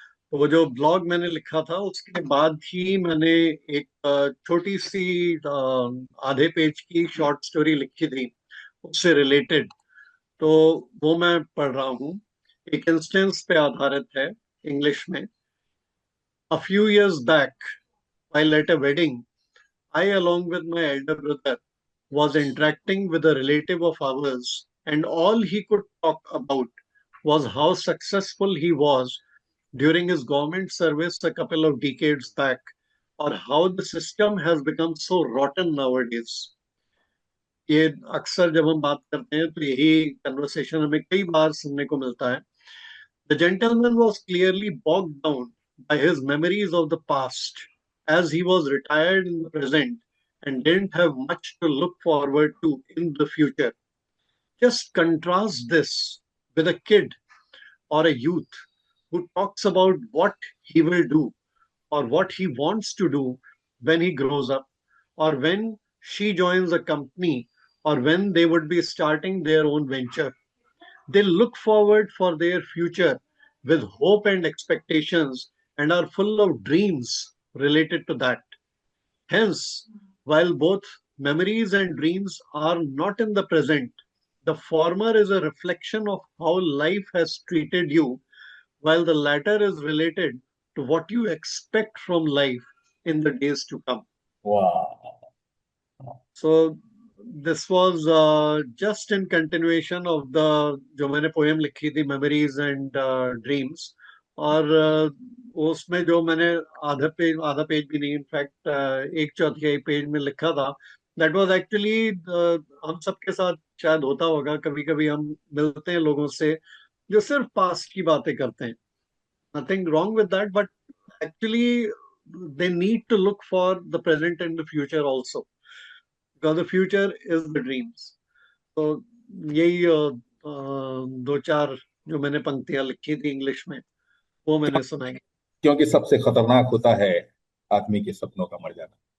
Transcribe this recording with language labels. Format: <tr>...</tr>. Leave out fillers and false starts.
<hi>तो वो जो ब्लॉग मैंने लिखा था उसके बाद ही मैंने एक छोटी सी आधे पेज की शॉर्ट स्टोरी लिखी थी उससे रिलेटेड। तो वो मैं पढ़ रहा हूँ। एक इंस्टेंस पे आधारित है, इंग्लिश में।</hi> <en>A few years back, while at a wedding, I, along with my elder brother, was interacting with a relative of ours, and all he could talk about was how successful he was during his government service a couple of decades back, or how the system has become so rotten nowadays.</en> <hi>ये अक्सर जब हम बात करते हैं तो यही conversation हमें कई बार सुनने को मिलता है।</hi> <en>The gentleman was clearly bogged down by his memories of the past, as he was retired in the present and didn't have much to look forward to in the future. Just contrast this with a kid or a youth who talks about what he will do or what he wants to do when he grows up, or when she joins a company, or when they would be starting their own venture. They look forward for their future with hope and expectations and are full of dreams related to that. Hence, while both memories and dreams are not in the present, the former is a reflection of how life has treated you, while the latter is related to what you expect from life in the days to come. Wow. So this was just in continuation of the</en> <hi>जो मैंने poem लिखी थी,</hi> <en>Memories and dreams.</en> <hi>और उसमें जो मैंने आधा page भी नहीं, इनफैक्ट एक चौथाई पेज में लिखा था,</hi> <en>that was actually,</en> <hi>हम सबके साथ शायद होता होगा, कभी कभी हम मिलते हैं लोगों से जो सिर्फ पास्ट की बातें करते हैं।</hi> <en>Nothing wrong with that, but actually they need to look for the present and the future also, because the future is the dreams.</en> <hi>तो यही दो चार जो मैंने पंक्तियां लिखी थी इंग्लिश में, वो मैंने सुनाई। क्योंकि सबसे खतरनाक होता है आदमी के सपनों का मर जाना।</hi>